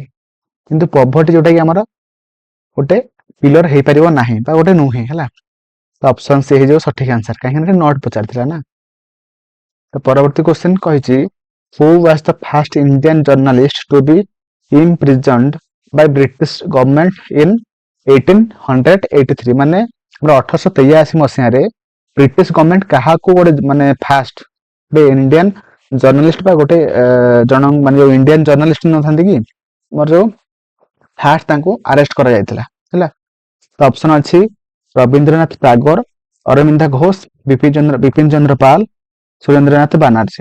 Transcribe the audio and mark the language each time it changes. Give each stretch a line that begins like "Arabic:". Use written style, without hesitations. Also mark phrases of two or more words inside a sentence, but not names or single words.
Odia: କିନ୍ତୁ ପ୍ରଭର୍ଟି ଯୋଉଟା କି ଆମର ଗୋଟେ ପିଲର ହେଇପାରିବ ନାହିଁ ବା ଗୋଟେ ନୁହେଁ ହେଲା। ତ
English: option C
Odia: ହେଇଯିବ ସଠିକ ଆନ୍ସର, କାହିଁକି ନା ନଟ୍ ପଚାରିଥିଲା ନା। ତ ପରବର୍ତ୍ତୀ କ୍ୱେଶ୍ଚନ କହିଛି
English: who was the first Indian journalist to be imprisoned by British government in 1883
Odia: ମାନେ ଆମର 1883 ମସିହାରେ
English: British government
Odia: କାହାକୁ ଗୋଟେ ମାନେ ଫାଷ୍ଟ ଗୋଟେ
English: Indian journalist
Odia: ବା ଗୋଟେ ଜଣ ମାନେ ଯୋଉ
English: Indian journalist
Odia: ନଥାନ୍ତି କି ମୋର ଯୋଉ ଫାଷ୍ଟ ତାଙ୍କୁ ଆରେଷ୍ଟ କରାଯାଇଥିଲା ହେଲା। ତ ଅପସନ ଅଛି ରବୀନ୍ଦ୍ରନାଥ ଟାଗୋର, ଅରବିନ୍ଦ ଘୋଷ, ବିପିନ ଚନ୍ଦ୍ର ପାଲ, ସୁରେନ୍ଦ୍ରନାଥ ବାନାର୍ଜୀ।